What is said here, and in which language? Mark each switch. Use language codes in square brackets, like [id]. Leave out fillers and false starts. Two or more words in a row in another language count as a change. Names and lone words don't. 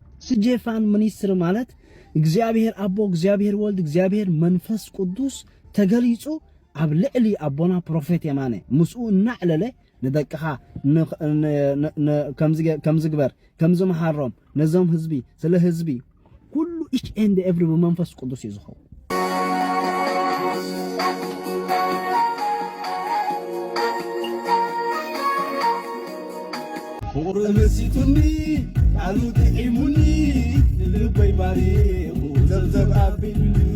[ti] ስጄፋን ሚኒስትር ማለት እግዚአብሔር አቦ እግዚአብሔር ወልድ እግዚአብሔር መንፈስ ቅዱስ ተገሊጹ ኣብ ልዕሊ ኣቦና ፕሮፌት የማነ ምስኡ እናዕለለ ንደቅኻ ከምዝግበር ከምዝመሃሮም ነዞም ህዝቢ ስለ ህዝቢ ኩሉ [en] each and every [ti] በመንፈስ ቅዱስ ይዝኸው ፍቅር መሲቱኒ ቃሉ ጥዒሙኒ ልበይ ባሪኹ ዘብዘብ ኣቢሉኒ